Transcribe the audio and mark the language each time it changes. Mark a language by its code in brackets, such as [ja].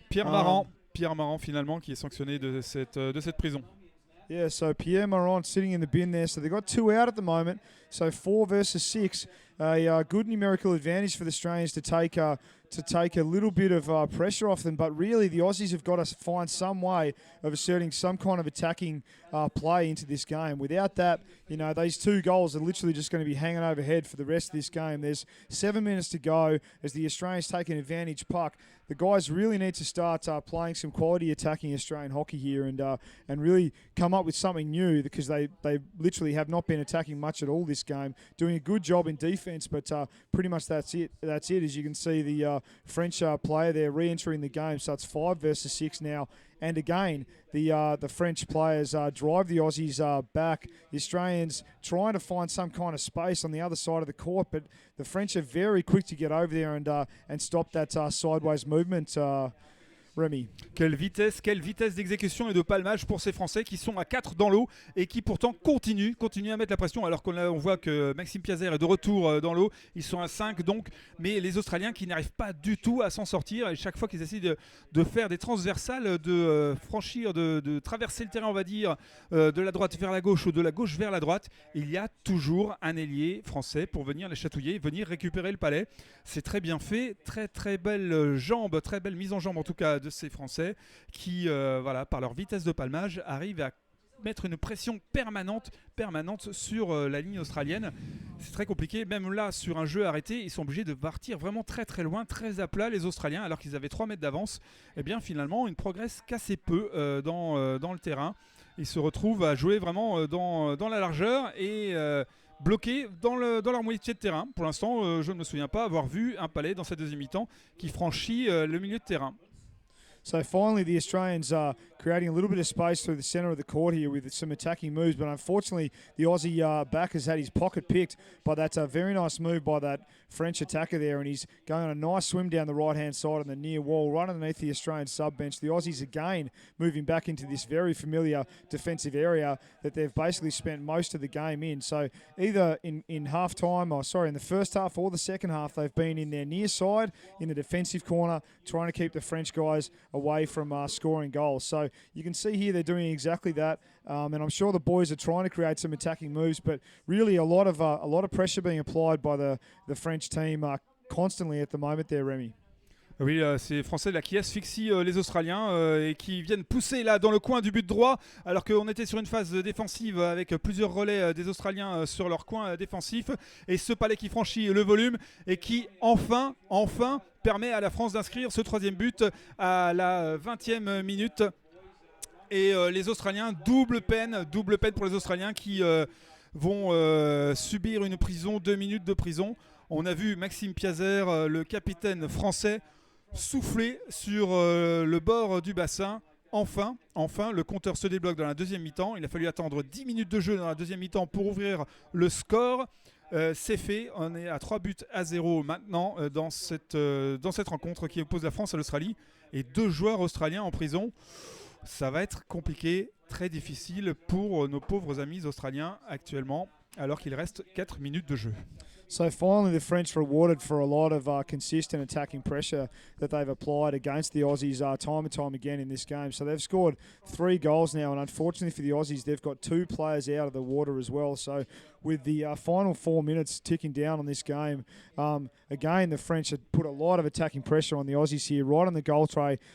[fr] Pierre Marant finalement qui est sanctionné de cette prison. [en] Yeah, so Pierre Marant sitting in the bin there. So they've got 2 out at the moment. So 4 versus 6. a good numerical advantage for the Australians to take a little bit of pressure off them. But really, the Aussies have got to find some way of asserting some kind of attacking play into this game. Without that, these 2 goals are literally just going to be hanging overhead for the rest of this game. There's 7 minutes to go as the Australians take an advantage puck. The guys really need to start playing some quality attacking Australian hockey here and really come up with something new, because they literally have not been attacking much at all this game. Doing a good job in defence, but pretty much that's it. As you can see, the French player there re-entering the game, so it's 5 versus 6 now. And again, the French players drive the Aussies back. The Australians trying to find some kind of space on the other side of the court, but the French are very quick to get over there and stop that sideways movement. Rémi. [fr] Quelle vitesse d'exécution et de palmage pour ces Français qui sont à 4 dans l'eau et qui pourtant continuent à mettre la pression, alors qu'on voit que Maxime Piazer est de retour dans l'eau. Ils sont à 5 donc, mais les Australiens qui n'arrivent pas du tout à s'en sortir, et chaque fois qu'ils essaient de faire des transversales, de franchir, de traverser le terrain, on va dire, de la droite vers la gauche ou de la gauche vers la droite, il y a toujours un ailier français pour venir les chatouiller, venir récupérer le palais. C'est très bien fait, très très belle jambe, très belle mise en jambe en tout cas de ces Français qui, par leur vitesse de palmage, arrivent à mettre une pression permanente sur la ligne australienne. C'est très compliqué, même là sur un jeu arrêté, ils sont obligés de partir vraiment très très loin, très à plat les Australiens, alors qu'ils avaient 3 mètres d'avance. Et bien finalement ils ne progressent qu'assez peu dans le terrain. Ils se retrouvent à jouer vraiment dans la largeur et bloqués dans leur moitié de terrain. Pour l'instant, je ne me souviens pas avoir vu un palais dans cette deuxième mi-temps qui franchit le milieu de terrain. [en] So finally, the Australians are creating a little bit of space through the centre of the court here with some attacking moves. But unfortunately, the Aussie back has had his pocket picked by that very nice move by that French attacker there. And he's going on a nice swim down the right-hand side on the near wall, right underneath the Australian sub-bench. The Aussies again moving back into this very familiar defensive area that they've basically spent most of the game in. So either in half-time, in the first half or the second half, they've been in their near side, in the defensive corner, trying to keep the French guys away from scoring goals. So you can see here they're doing exactly that, and I'm sure the boys are trying to create some attacking moves, but really a lot of pressure being applied by the French team constantly at the moment there, Rémi. [fr] Oui, ces Français là qui asphyxient les Australiens et qui viennent pousser là dans le coin du but droit, alors qu'on était sur une phase défensive avec plusieurs relais des Australiens sur leur coin défensif, et ce palais qui franchit le volume et qui enfin permet à la France d'inscrire ce 3e but à la 20e minute. Et les Australiens, double peine pour les Australiens qui vont subir une prison, 2 minutes de prison. On a vu Maxime Piazer, le capitaine français, souffler sur le bord du bassin. Enfin, le compteur se débloque dans la deuxième mi-temps. Il a fallu attendre 10 minutes de jeu dans la deuxième mi-temps pour ouvrir le score. C'est fait, on est à 3-0 maintenant dans cette rencontre qui oppose la France à l'Australie. Et 2 joueurs australiens en prison. Ça va être compliqué, très difficile pour nos pauvres amis australiens actuellement, alors qu'il reste 4 minutes de jeu. [en] So finally, the French rewarded for a lot of consistent attacking pressure that they've applied against the Aussies time and time again in this game. So they've scored 3 goals now, and unfortunately for the Aussies, they've got 2 players out of the water as well. So with the final 4 minutes ticking down on this game, again, the French have put a lot of attacking pressure on the Aussies here, right on the goal tray.